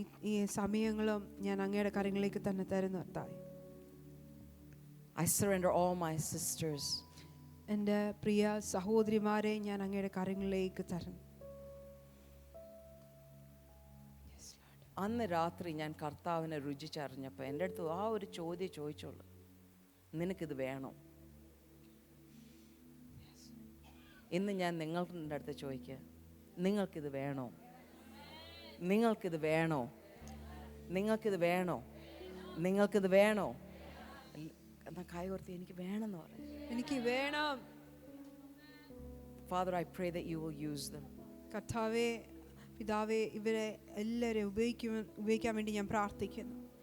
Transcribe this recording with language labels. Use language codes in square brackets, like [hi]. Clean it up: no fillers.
[ml] ഈ സമയങ്ങളും ഞാൻ അങ്ങയുടെ കരങ്ങളിലേക്ക് തന്നെ തരുന്നു കർത്താവേ. [en] I surrender all my sisters. [ml] എൻ്റെ പ്രിയ സഹോദരിമാരെ ഞാൻ അങ്ങയുടെ കരങ്ങളിലേക്ക് തരുന്നു. അന്ന് രാത്രി ഞാൻ കർത്താവിനെ രുചിച്ചറിഞ്ഞപ്പോൾ എൻ്റെ അടുത്ത് ആ ഒരു ചോദ്യം ചോദിച്ചോളൂ, നിനക്കിത് വേണോ? ഇന്ന് ഞാൻ നിങ്ങളുടെ അടുത്ത് ചോദിക്കുക, നിങ്ങൾക്കിത് വേണോ? നിങ്ങൾക്കിത് വേണോ? നിങ്ങൾക്കിത് വേണോ? നിങ്ങൾക്കിത് വേണോ? എന്നാൽ കൈ ഓർത്തി, എനിക്ക് വേണമെന്ന് പറയും. എനിക്ക് വേണം. [en] Father, I pray that you will use them. [ml] കർത്താവേ പിതാവേ, ഇവരെ എല്ലാവരെയും ഉപയോഗിക്കാൻ വേണ്ടി ഞാൻ പ്രാർത്ഥിക്കുന്നു.